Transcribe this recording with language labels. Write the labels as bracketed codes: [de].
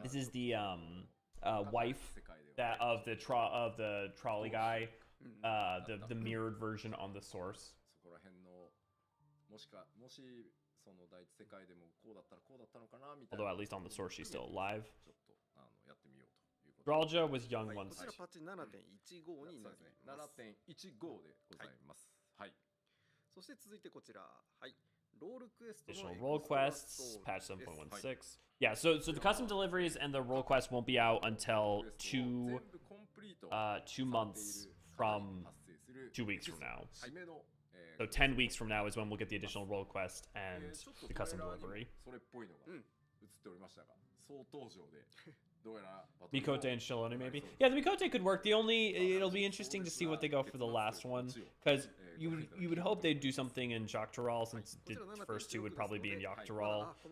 [en] this is the wife that of the trolley guy, the mirrored version on the source. [ja] そこら辺のもしその第一世界でもこうだったらこうだったのかなみたいな。 [en] Although at least on the source she's still alive. [ja] ちょっとやってみようということで。 [en] Dralja was young [ja] はい、こ [en] once. [ja] ちらパッチ7.15になります。 7.15 でございます。はい。そして続いてこちら。はい。ロールクエストの [en] Additional role quests, patch 7.16. Yeah, so the custom deliveries and the role quests won't be out until 2 months from 2 weeks from now. So 10 weeks from now is when we'll get the additional role quest and the custom delivery. [ja] それっぽいのが映っておりましたが、総登場でどうやら [en] Mikote and Shilone, maybe? Yeah, the Mikote could work. It'll be interesting to see what they go for the last one, because you would hope they'd do something in Jok'Taral, since the first two would probably be in Yok'Taral.